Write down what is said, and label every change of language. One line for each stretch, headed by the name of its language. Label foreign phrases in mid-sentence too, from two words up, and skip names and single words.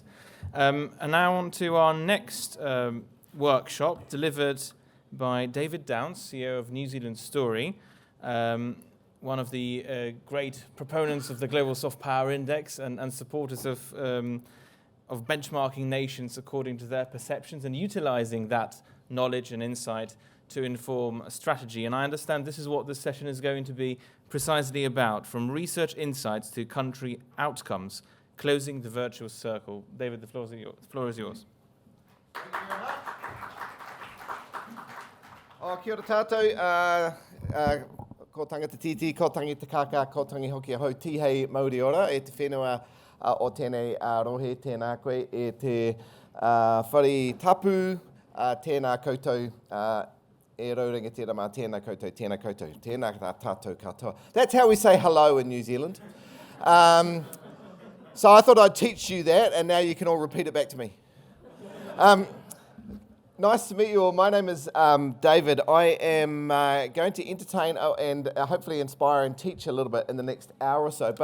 English: And now on to our next workshop, delivered by David Downs, CEO of New Zealand Story, one of the great proponents of the Global Soft Power Index and supporters of benchmarking nations according to their perceptions and utilizing that knowledge and insight to inform a strategy. And I understand this is what this session is going to be precisely about, from research insights to country outcomes, closing the virtuous circle. David, the floor is yours. Thank you very much.
Māori: Kia ora tātou. Ko tangata titi, ko tangi te kaka, ko tangi hoki a hau tihei Māori ora, e te whenua o tēnei rohe, tēnā koe, e te whare tapu, tēnā koutou, e raurangatira mā tēnā koutou, tēnā koutou, tēnā tātou katoa.
English: That's how we say hello in New Zealand. So I thought I'd teach you that, and now you can all repeat it back to me. Nice to meet you all. My name is David. I am going to entertain and hopefully inspire and teach a little bit in the next hour or so.